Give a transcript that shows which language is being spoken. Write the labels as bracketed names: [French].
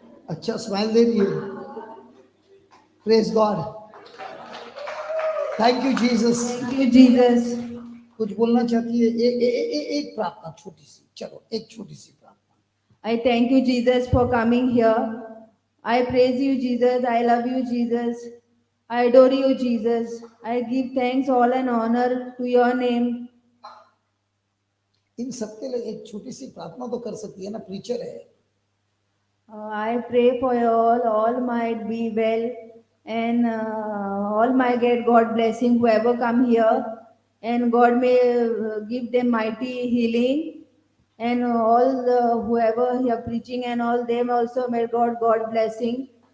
[Hindi] अच्छा स्माइल दे रही है। [English] Praise God, thank you Jesus. Thank you Jesus. [Hindi] कुछ बोलना चाहती है? एक प्रार्थना छोटी सी, चलो एक छोटी सी प्रार्थना। [English] I thank you Jesus for coming here. I praise you Jesus. I love you Jesus. I adore you Jesus. I give thanks all and honor to your name. [Hindi] इन सबके लिए एक छोटी सी प्रार्थना तो कर सकती है ना, प्रीचर है। [English] I pray for you all might be well, and all might get God blessing whoever come here, and God may give them mighty healing, and all whoever here preaching and all them also may God blessing.